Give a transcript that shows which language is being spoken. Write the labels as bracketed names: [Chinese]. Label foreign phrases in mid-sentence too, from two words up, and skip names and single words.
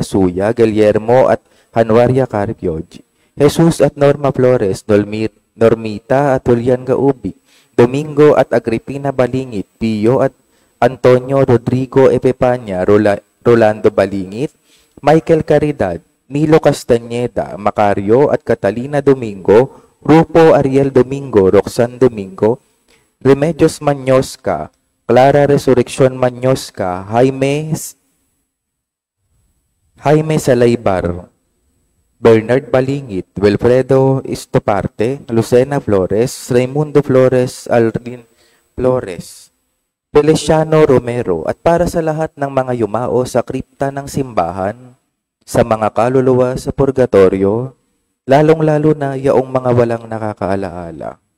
[Filipino] Suya, Guillermo at Januaria Carpio, Jesus at Norma Flores, Normita at Julian Gaubi, Domingo at Agripina Balingit, Pio at Antonio Rodrigo Epepaña, Rolando Balingit, Michael Caridad, Nilo Castañeda, Macario at Catalina Domingo, Rupo Ariel Domingo, Roxanne Domingo, Remedios Manyosca, Clara Resurrección Manyosca, Jaime Salaybar, Bernard Balingit, Wilfredo Istoparte, Lucena Flores, Raimundo Flores, Alrin Flores, Feliciano Romero, at para sa lahat ng mga yumao sa kripta ng simbahan, sa mga kaluluwa sa purgatorio, lalong-lalo na yaong mga walang nakakaalaala.